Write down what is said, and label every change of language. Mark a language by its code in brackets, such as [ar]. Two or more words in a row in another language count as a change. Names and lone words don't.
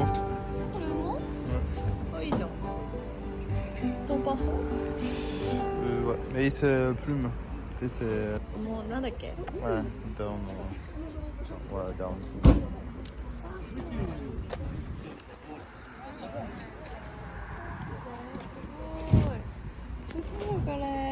[ja] これも？あ、いいじゃん。ソーパーソン？ [fr] Ouais, mais c'est plume. Tu sais, c'est. [ja] もうなんだっけ？ [fr] Ouais, down. Ouais, down. [ja] すごいこれ。